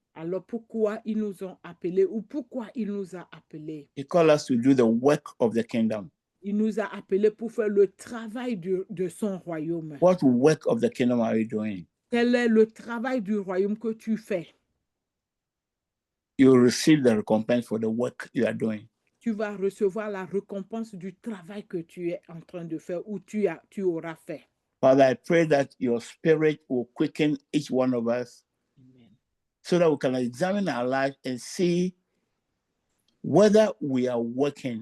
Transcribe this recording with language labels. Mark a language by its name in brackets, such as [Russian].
[French] Alors pourquoi ils nous ont appelés ou pourquoi il nous a appelés? [English] He called us to do the work of the kingdom. [French] Il nous a appelés pour faire le travail de son royaume. [English] What work of the kingdom are you doing? [French] Quel est le travail du royaume que tu fais? [English] You will receive the recompense for the work you are doing. [French] Tu vas recevoir la récompense du travail que tu es en train de faire ou tu auras fait. [English] Father, I pray that your spirit will quicken each one of us. Amen. So that we can examine our life and see whether we are working